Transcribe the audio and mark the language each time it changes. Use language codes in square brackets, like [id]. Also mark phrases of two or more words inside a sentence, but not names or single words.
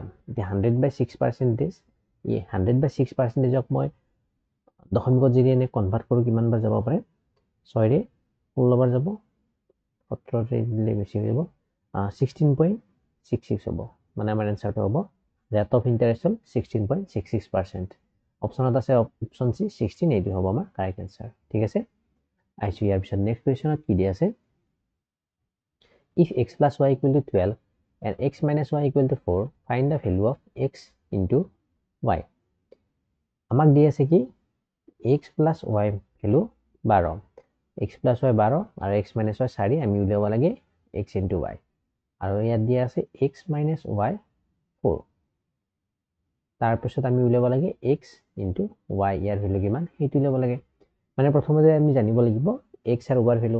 [as] এতিয়া 100/6%, এই 100/6%ক মই দশমিকত যদি এনে কনভাৰ্ট কৰোঁ, কিমান বাৰ যাব পাৰে, 6ৰে 16 বাৰ যাব, 17ৰে দিলে বেছি হৈ যাব, 16.66 হ'ব। মানে আমাৰ এনচাৰটো হ'ব [en] rate of interest [as] হ'ল 16.66%। অপশ্যনত আছে [en] option C [as] 16, এইটো হ'ব আমাৰ [en] correct answer. [as] ঠিক আছে, আহিছোঁ ইয়াৰ পিছত [en] next question [as] কি দিয়া আছে, [en] if x plus y equal to 12 and x minus y equal to 4, find the value of x into y। [as] আমাক দি আছে কি [en] x plus y [as] ভেলু 12, [en] x plus y [as] 12 আৰু [en] x minus y [as] 4, আমি উলিয়াব লাগে [en] x into y। [as] আৰু ইয়াত দিয়া আছে [en] x minus y [as] 4, তাৰপিছত আমি উলিয়াব লাগে [en] x into y, [as] ইয়াৰ ভেলু কিমান সেইটো উলিয়াব লাগে। মানে প্ৰথমতে আমি জানিব লাগিব x আৰু y ভেলু।